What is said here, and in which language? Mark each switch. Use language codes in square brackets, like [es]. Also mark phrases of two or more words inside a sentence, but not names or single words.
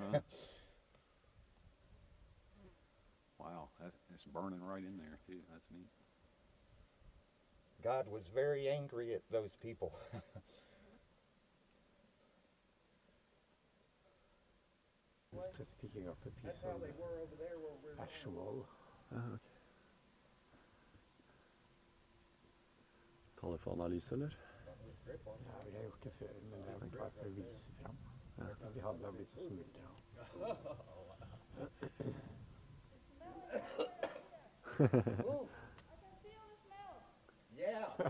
[en] Wow, it's burning right in there too. That's neat. God was very angry at those people. Just picking up a piece of the actual. Okay. [no] Tar det for analyse, eller? Ja, vi har gjort det før, men det er bare for å vise frem. Ja. De hadde blitt så smuldre. [en] Yeah.